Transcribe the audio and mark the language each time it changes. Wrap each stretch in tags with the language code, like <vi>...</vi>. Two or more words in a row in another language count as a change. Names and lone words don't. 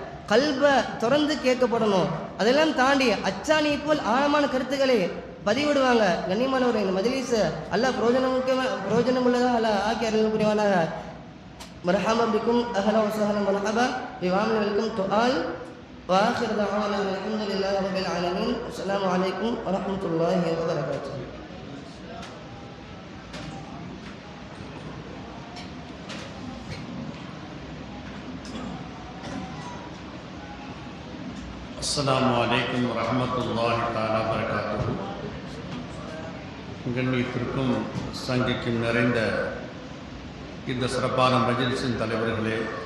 <ta>கல்பை திறந்து கேட்கப்படணும். அதெல்லாம் தாண்டி அச்சாணியை போல் ஆழமான கருத்துக்களை பதிவிடுவாங்க. கண்ணியமானவர், இந்த மஜ்லிஸ் அல்லாஹ் பிரயோஜனமுள்ளதாக அல்லாஹ் ஆக்கி அருள் புரிவானாக.</ta> <ar>مرحبا بكم أهلا وسهلا مرحبا بوامين</ar> <en>welcome to all.</en> <ar>وآخر دعوانا الحمد لله رب العالمين. السلام عليكم ورحمة الله وبركاته. السلام عليكم ورحمة الله تعالى بركاته.</ar> <ta>கண்ணியத்திற்கும் சங்கைக்கும் நிறைந்த இந்த சிறப்பான மஜ்லிஸின் தலைவர்களே,</ta>